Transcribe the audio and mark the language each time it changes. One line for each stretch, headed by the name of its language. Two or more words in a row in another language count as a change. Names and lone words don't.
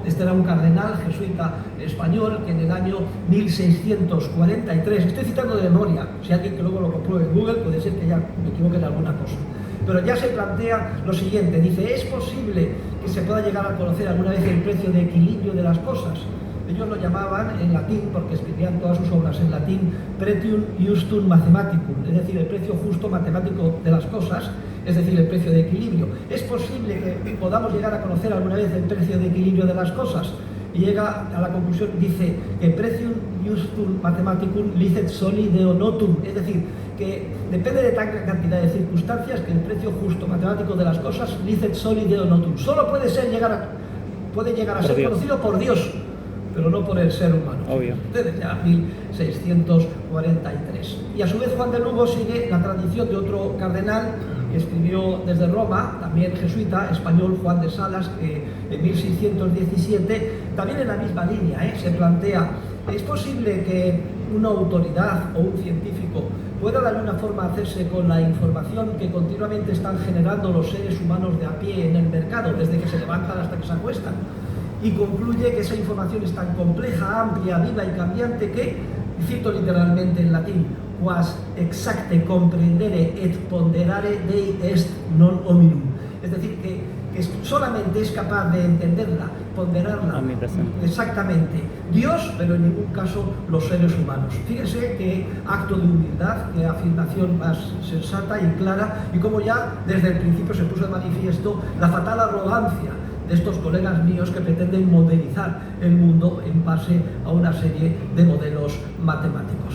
Spanish: Este era un cardenal jesuita español que en el año 1643, estoy citando de memoria, si alguien que luego lo compruebe en Google, puede ser que ya me equivoque en alguna cosa, pero ya se plantea lo siguiente, dice: ¿es posible que se pueda llegar a conocer alguna vez el precio de equilibrio de las cosas? Ellos lo llamaban en latín, porque escribían todas sus obras en latín,
Latin: pretium justum mathematicum,
Spanish: es decir, el precio justo matemático de las cosas, es decir, el precio de equilibrio. ¿Es posible que podamos llegar a conocer alguna vez el precio de equilibrio de las cosas? Y llega a la conclusión, dice que
Latin: pretium justum mathematicum licet soli deo notum,
Spanish: es decir, que depende de tal cantidad de circunstancias que el precio justo matemático de las cosas
Latin: licet soli deo notum.
Spanish: Solo puede llegar a ser conocido por Dios, pero no por el ser humano. Obvio. Desde ya 1643. Y a su vez Juan de Lugo sigue la tradición de otro cardenal que escribió desde Roma, también jesuita, español, Juan de Salas, en 1617, también en la misma línea, se plantea: ¿es posible que una autoridad o un científico pueda de alguna forma hacerse con la información que continuamente están generando los seres humanos de a pie en el mercado, desde que se levantan hasta que se acuestan, y concluye que esa información es tan compleja, amplia, viva y cambiante que, cito literalmente en latín,
Latin: quas exacte comprendere et ponderare Dei est non hominum.
Spanish: Es decir, que solamente es capaz de entenderla, ponderarla exactamente Dios, pero en ningún caso los seres humanos. Fíjese qué acto de humildad, qué afirmación más sensata y clara, y cómo ya desde el principio se puso de manifiesto la fatal arrogancia de estos colegas míos que pretenden modelizar el mundo en base a una serie de modelos matemáticos.